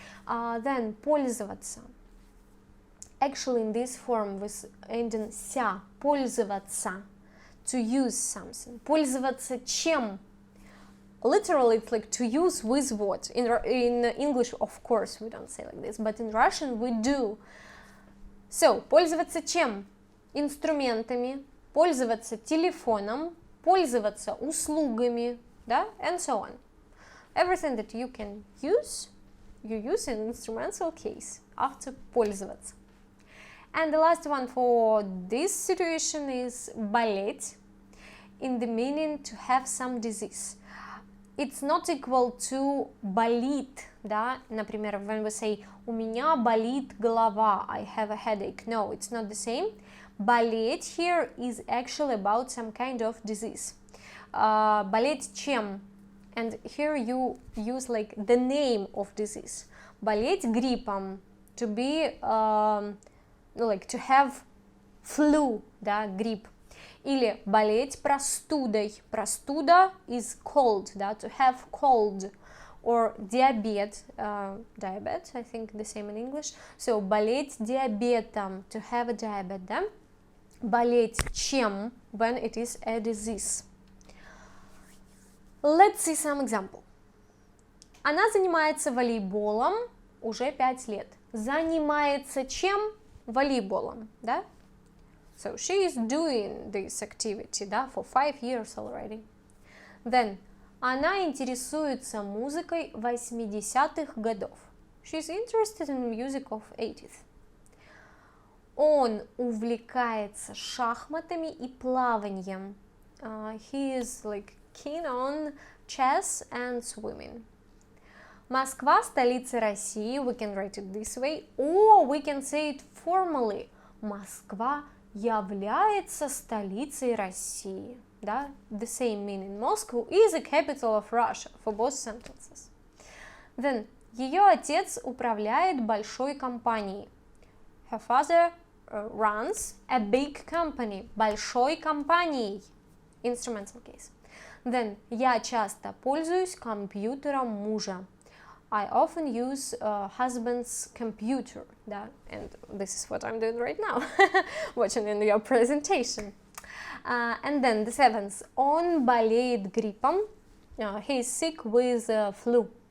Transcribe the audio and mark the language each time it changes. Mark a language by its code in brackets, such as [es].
[en] Then, пользоваться. Actually, in this form with ending ся, пользоваться, to use something. [ru] Пользоваться чем? [en] literally it's like to use with what. In English, of course, we don't say like this, but in Russian we do. [ru] So, пользоваться чем? Инструментами, пользоваться телефоном, пользоваться услугами, да, [en] and so on. Everything that you can use, you use in instrumental case after пользоваться. And the last one for this situation is болеть, in the meaning to have some disease. It's not equal to болит, да, например, when we say [ru] у меня болит голова, [en] I have a headache. No, it's not the same. Болеть here is actually about some kind of disease. [ru] Болеть чем? [en] And here you use like the name of disease. [ru] Болеть гриппом, [en] to be, like to have flu, да, грипп. [ru] Или болеть простудой. [en] Простуда is cold, да, to have cold. Or diabetes, diabetes, I think the same in English. So, [ru] болеть диабетом, [en] to have a diabetes, да? [ru] Болеть чем, [en] when it is a disease. Let's see some example. [ru] Она занимается волейболом уже 5 лет. Занимается чем? Волейболом, да? [en] So, she is doing this activity, да, for 5 years already. [ru] Then, она интересуется музыкой 80-х годов. [en] She's interested in music of 80s. [ru] Он увлекается шахматами и плаванием. [en] He is like keen on chess and swimming. [ru] Москва – столица России. [en] We can write it this way. Or we can say it formally. [ru] Москва является столицей России. [en] Да? The same meaning. Moscow is the capital of Russia for both sentences. [ru] Then, ее отец управляет большой компанией. [en] Her father runs a big company. [ru] Большой компанией. [en] Instrumental case. [ru] Then, я часто пользуюсь компьютером мужа. [en] I often use husband's computer. [ru] Да? [en] And this is what I'm doing right now. Watching in your presentation. And then the seventh. [ru] Он болеет гриппом. [en] He is sick with flu.